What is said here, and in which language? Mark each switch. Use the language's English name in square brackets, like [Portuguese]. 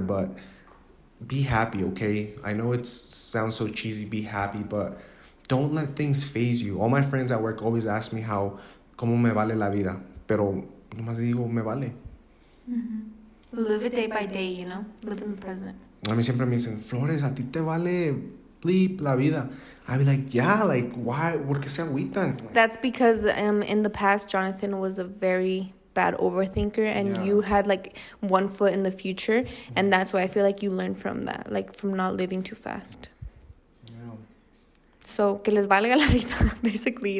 [English] But be happy, okay? I know it sounds so cheesy. Be happy, but don't let things phase you. All my friends at work always ask me [Spanish] cómo me vale la vida, pero nomás digo me vale. [English] Live it day by day, you know? Live in the present. [Spanish] A mí siempre me dicen, Flores, a ti te vale bleep la vida. [English] I'd be like, yeah, like, why? [Spanish] ¿Por qué se agüitan? [English] Like, That's because in the past, Jonathan was a very bad overthinker, and Yeah. you had like one foot in the future, and that's why I feel like you learned from that, like from not living too fast. yeah. [Spanish] So que les valga la vida, basically.